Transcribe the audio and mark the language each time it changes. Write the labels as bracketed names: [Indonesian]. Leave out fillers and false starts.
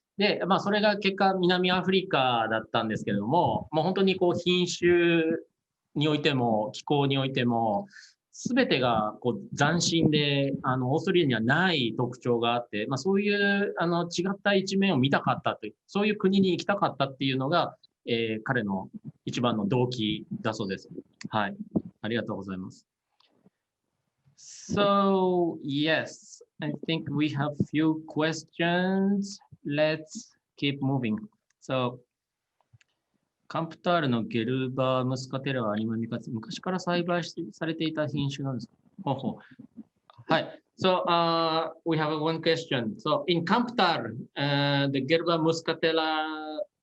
[Japanese] で、それが結果南アフリカだったんですけれども、もう本当に品種においても気候においても全てが斬新でオーストリアにはない特徴があって、そういう違った一面を見たかったという、そういう国に行きたかったっていうのが彼の一番の動機だそうです。はい。ありがとうございます。 [English] So, yes, I think we have few questions. Let's keep moving. [Japanese] So, カンプタールのゲルバームスカテラは昔から栽培されていた品種なんですか？はい。 [English] So, we have one question. So, in Kamptar, the Gerber Muscatella